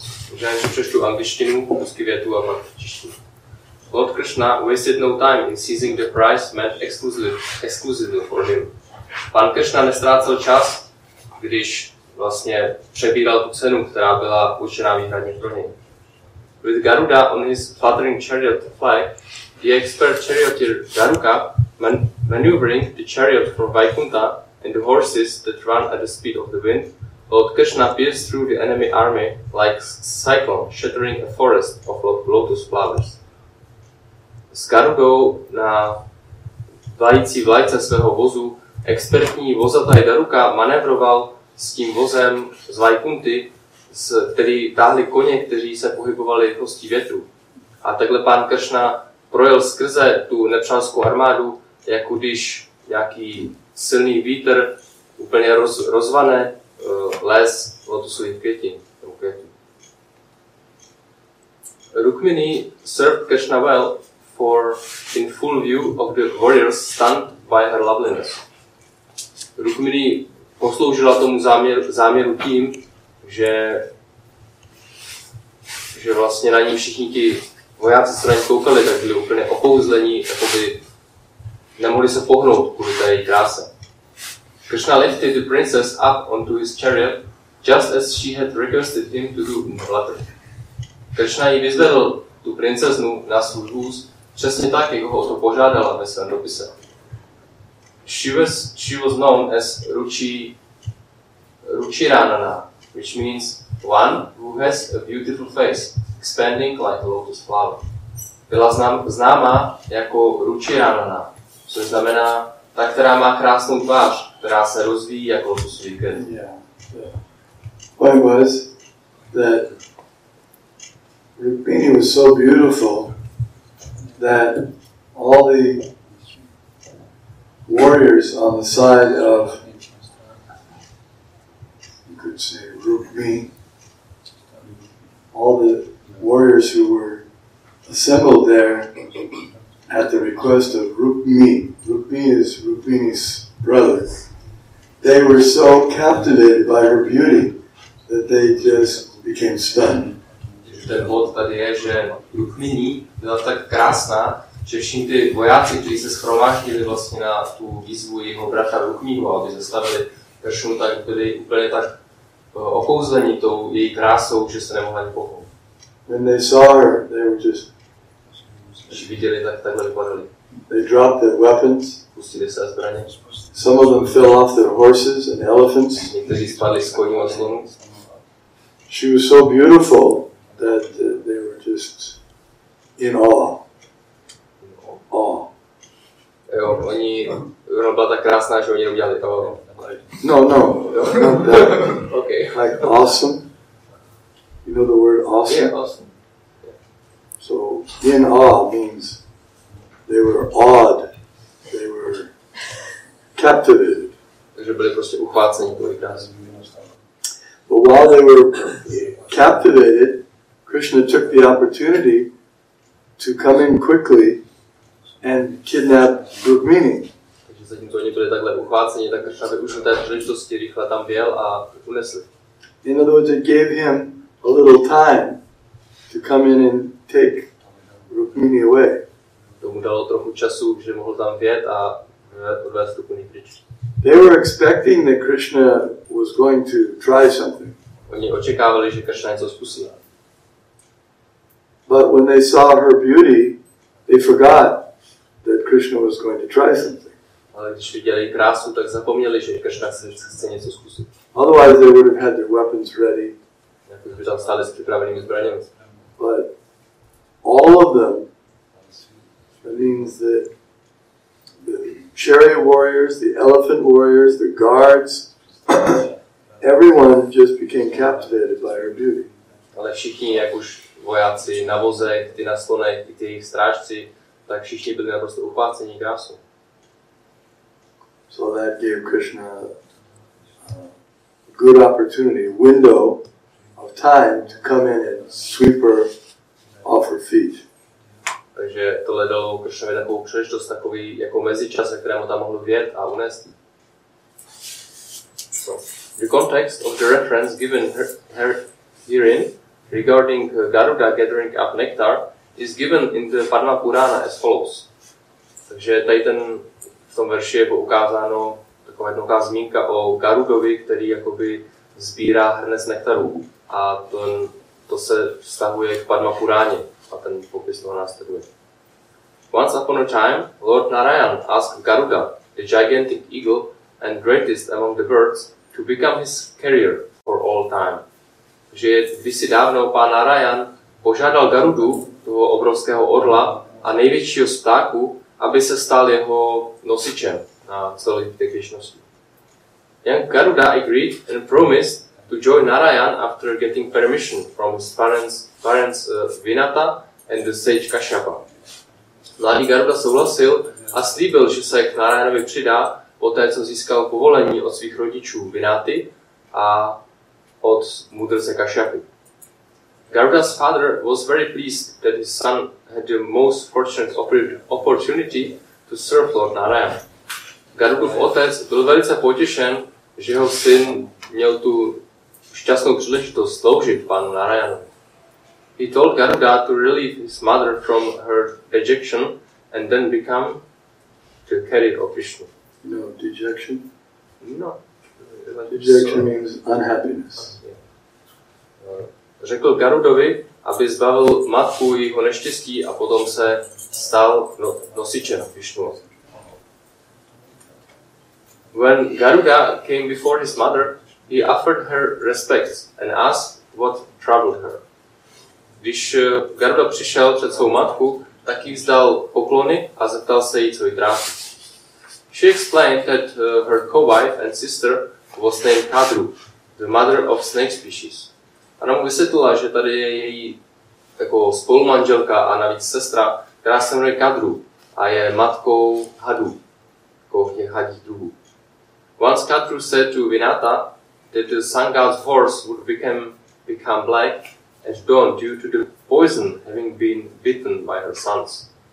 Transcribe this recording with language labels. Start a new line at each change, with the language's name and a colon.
Czech: Možná ještě přečtu angličtinu, rusky větu a pak češtinu.
English: Lord Krishna wasted no time in seizing the prize meant exclusively for him.
Czech: Pán Krishna nestrácel čas, když vlastně přebíral tu cenu, která byla určená výhradně pro něj.
English: With Garuda on his fluttering chariot flag, the expert charioteer Daruka maneuvering the chariot for Vaikuntha and the horses that run at the speed of the wind, Lord Krishna pierced through the enemy army like cyclone shattering a forest of lotus flowers.
Czech: S Garugou na vlající vlajce svého vozu expertní vozataj Daruka manévroval s tím vozem z Vaikunty, který táhli koně, kteří se pohybovali rychlostí větru. A takhle pán Krishna projel skrze tu nepřátelskou armádu, jako když nějaký silný vítr úplně rozvane les lotusových květin.
English: Rukmini served Krishna well for in full view of the warriors stunned by her loveliness.
Czech: Rukmini posloužila tomu záměru tím, že vlastně na ní všichni ti vojáci, co na ní koukali, tak byli úplně okouzlení, jakoby nemohli se pohnout kvůli té její kráse.
English: Krishna lifted the princess up onto his chariot, just as she had requested him to do in the letter.
Czech: Krishna jí vyzvedl tu princeznu na svůj vůz, přesně tak, jak ho o to požádala ve svém dopise.
English: She was known as Ruchiranana, which means one who has a beautiful face, expanding like a lotus flower.
Czech: Byla známá jako Ruchiranana, což znamená ta, která má krásnou tvář, která se rozvíjí jako lotusový květ.
English: Point was that Rukmini was so beautiful that all the warriors on the side of, you could say, Rukmini, all the warriors who were assembled there at the request of Rukmini. Rukmini is Rukmini's brother. They were so captivated by her beauty that they just became stunned.
Czech: Ten bod tady je, že Rukmini byla tak krásná, že všichni ty vojáci, kteří se shromáždili vlastně na tu výzvu jeho bratra Rukminiho, aby zastavili Kršnu, tak byli úplně tak okouzlení tou její krásou, že se nemohli ani pohnout.
English: When they saw her, they were just...
Czech: Když viděli, tak takhle vypadali.
English: They dropped their weapons.
Czech: Pustili se zbraně.
English: Some of them fell off their horses and elephants.
Czech: Někteří spadli z koní a slonů.
English: She was so beautiful that they were just in awe.
Czech: Jo, ona byla tak krásná, že oni udělali to.
English: No, not that. Okay. Like awesome. You know the word awesome? Yeah, awesome. So in awe means they were awed, they were captivated.
Czech: Takže byli prostě uchváceni tou krásou.
English: But while they were captivated, Krishna took the opportunity to come in quickly and kidnap Rukmini.
Czech: Takže zatímco oni byli takhle uchváceni, tak Krishna využil té příležitosti, rychle tam vjel a unesli.
English: In other words, it gave him a little time to come in and take Rukmini away.
Czech: Tomu dalo trochu času, že mohl tam vjet a odvést Rukmini pryč.
English: They were expecting that Krishna was going to try something.
Czech: Oni očekávali, že Krishna něco zkusí.
English: But when they saw her beauty, they forgot that Krishna was going to try something.
Czech: Ale když viděli krásu, tak zapomněli, že Krishna chce něco zkusit.
English: Otherwise, they would have had their weapons ready.
Czech: Jako by tam stáli s připravenými zbraněmi.
English: But all of them, that means that the chariot warriors, the elephant warriors, the guards, everyone just became captivated by her beauty.
Czech: Ale všichni, jak už vojáci na vozech, ty na slonech, i ty jejich strážci, tak všichni byli naprosto uchváceni krásou.
English: So that gave Krishna a good opportunity, a window of time to come in and sweep her off her feet.
Czech: Takže tohle dalo Krishnovi takovou příležitost, takový jako mezičas, ve kterém tam mohl vjet a unést.
English: So, the context of the reference given herein regarding Garuda gathering up nectar is given in the Padma Purana as follows.
Czech: Takže tady v tom verši je poukázáno taková jednoduchá zmínka o Garudovi, který jakoby sbírá hrnec nektaru. A to se vztahuje k Padma Puráně a ten popis toho následuje.
English: Once upon a time, Lord Narayan asked Garuda, the gigantic eagle and greatest among the birds, to become his carrier for all time.
Czech: Že kdysi dávno pán Narayan požádal Garudu, toho obrovského orla a největšího z ptáků, aby se stal jeho nosičem na celé té věčnosti.
English: Young Garuda agreed and promised to join Narayan after getting permission from his parents Vinata and the sage Kashyapa.
Czech: Mladý Garuda souhlasil a slíbil, že se k Narayanovi přidá poté, co získal povolení od svých rodičů Vinaty a od mudrce Kashyapy.
English: Garuda's father was very pleased that his son had the most fortunate opportunity to serve Lord Narayan.
Czech: Garudův otec byl velice potěšen, že jeho syn měl tu šťastnou příležitost sloužit panu Narayanovi.
English: He told Garuda to relieve his mother from her dejection and then become the carrier of Vishnu. No, dejection? No. Dejection means unhappiness.
Czech: Řekl Garudovi, aby zbavil matku jeho neštěstí a potom se stal nosičem Vishnu.
English: When Garuda came before his mother, he offered her respect and asked what troubled her.
Czech: Když Garuda přišel před svou matku, tak jí vzdal poklony a zeptal se jí, co jí trápí.
English: She explained that her co-wife and sister was named Kadru, the mother of snake species.
Czech: Ona mu vysvětlila, že tady je její jako spolumanželka a navíc sestra, která se jmenuje Kadru a je matkou hadů, jako těch hadích druhů.
English: Once Kadru said to Vinata that the sun god's horse would become black at dawn due to the poison having been bitten by her sons.